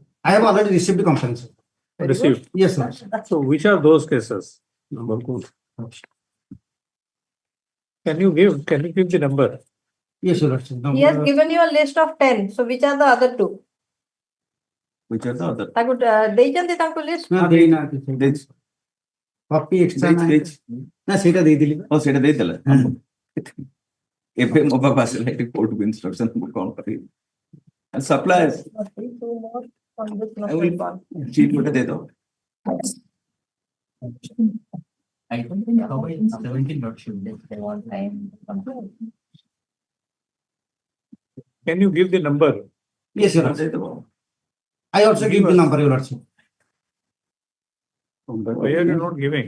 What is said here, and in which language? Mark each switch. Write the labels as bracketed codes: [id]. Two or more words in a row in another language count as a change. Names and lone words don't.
[en] I have already received the complaints. Received. Yes, sir. So which are those cases? Can you give the number? Yes, sir. He has given you a list of 10. So which are the other 2? Which are the other? [or] Taku ଦେଇଛନ୍ତି ତାଙ୍କୁ list? ନା ଦେଇନାହାନ୍ତି କପି ଏକ୍ସଟ୍ରା ନା ସେଇଟା ଦେଇଥିଲି ଓ ସେଇଟା ଦେଇଦେଲେ ଏବେ ମୋ ପାଖକୁ ଆସିଲା ଏଠି [en] court instruction [or] ମୁଁ କଣ କରିବି [en] supplies chit [or] ଗୋଟେ ଦେଇଦବ [en] I don't think how is 17 not sure that they want time to comply. Can you give the number? Yes, sir. I also give the number, Your Lordship. Why are you not giving?